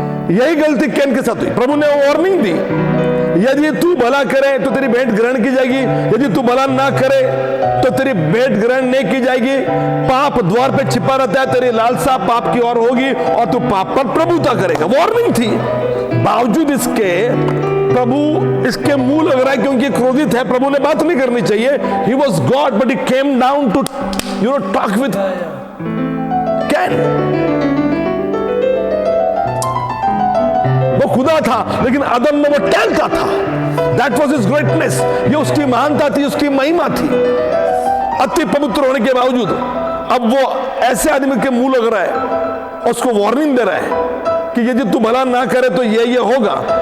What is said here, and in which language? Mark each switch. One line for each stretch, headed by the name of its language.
Hindi: यही गलती कैन के साथ हुई। प्रभु ने वार्निंग दी, यदि तू भला करे तो तेरी भेंट ग्रहण की जाएगी, यदि तू भला ना करे तो तेरी भेंट ग्रहण नहीं की जाएगी। पाप द्वार पे छिपा रहता है, तेरी लालसा पाप की ओर होगी और तू पाप पर प्रभुता करेगा। वार्निंग थी, बावजूद इसके प्रभु इसके मुंह लग रहा है क्योंकि क्रोधित है। प्रभु ने बात नहीं करनी चाहिए।
English: He was God but he came down to talk with Cain।
Hindi: वो खुदा था लेकिन आदम में वो टहलता था।
English: That was his greatness।
Hindi: ये उसकी महानता थी, उसकी महिमा थी, अति पवित्र होने के बावजूद। अब वो ऐसे आदमी के मुंह लग रहा है, उसको वार्निंग दे रहा है कि यदि तू भला ना करे तो ये होगा।